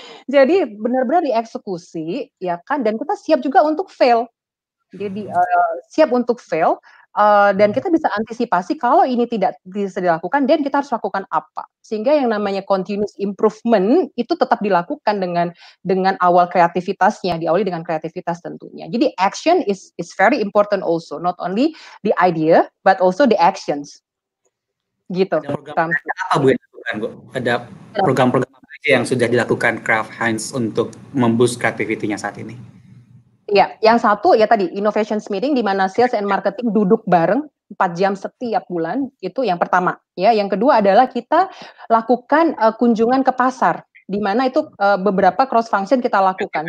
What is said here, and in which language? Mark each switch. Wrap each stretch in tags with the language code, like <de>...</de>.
<id>Jadi benar-benar dieksekusi, ya kan, dan kita siap juga untuk fail. Jadi siap untuk fail, dan kita bisa antisipasi kalau ini tidak bisa dilakukan, dan kita harus lakukan apa. Sehingga yang namanya continuous improvement itu tetap dilakukan dengan awal kreativitasnya, diawali dengan kreativitas tentunya.</id> <en>Jadi action is very important also, not only the idea but also the actions.</en> <id>Gitu. Ada program apa Bu yang dilakukan, Bu? Ada program-program apa aja yang sudah dilakukan Kraft Heinz untuk memboost kreativitinya saat ini? Iya, yang satu ya tadi innovations meeting, di mana</id> <en>sales and marketing</en> <id>duduk bareng 4 jam setiap bulan, itu yang pertama ya. Yang kedua adalah kita lakukan kunjungan ke pasar, di mana itu beberapa</id> <en>cross function</en> <id>kita lakukan.</id>